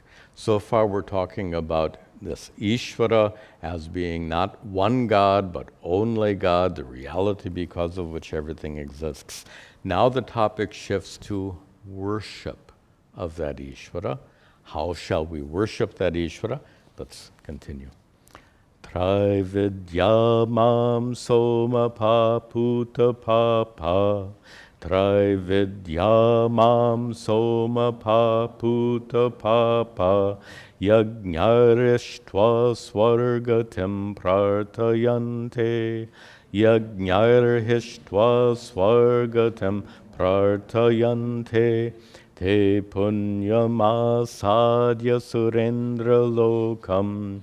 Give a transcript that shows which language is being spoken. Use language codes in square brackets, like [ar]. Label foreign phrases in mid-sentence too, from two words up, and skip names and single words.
[en] So far we're talking about this Ishvara as being not one God, but only God, the reality because of which everything exists. Now the topic shifts to worship of that Ishvara. How shall we worship that Ishvara? Let's continue. [sa] त्रैविद्या मां सोम पा पूत पापा. त्रैविद्या मां सोम पा पूत पापा. यज्ञैरिष्ट्वा स्वर्गतिं प्रार्थयन्ते. यज्ञैरिष्ट्वा स्वर्गतिं प्रार्थयन्ते. ते पुण्यमासाद्य सुरेन्द्र लोकम्.